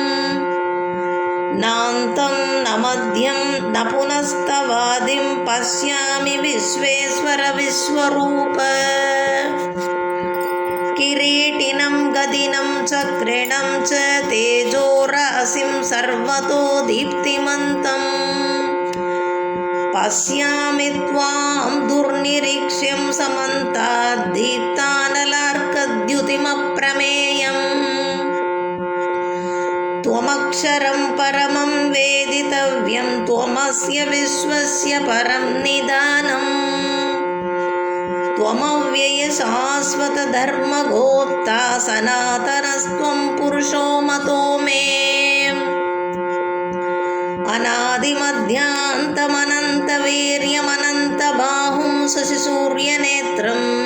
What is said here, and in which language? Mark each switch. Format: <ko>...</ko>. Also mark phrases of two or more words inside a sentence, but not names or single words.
<sa>नान्तं न मध्यं न पुनस्तवादिं पश्यामि विश्वेश्वर विश्वरूप। किरीटिनं गदिनं चक्रिणं च तेजोराशिं सर्वतो दीप्तिमन्तम् పశ్యామి త్వాం దుర్నిరీక్ష్యం సమంతాద్ దీప్తానలార్కద్యుతిమప్రమేయం త్వమక్షరం పరమం వేదితవ్యం త్వమస్య విశ్వస్య పరం నిదానం త్వమవ్యయ శాశ్వత ధర్మగోప్తా సనాతనస్త్వం పురుషో మతో మే అనాదిమధ్యాంతమనంత వీర్యమనంత బాహుం శశిసూర్యనేత్రం</sa>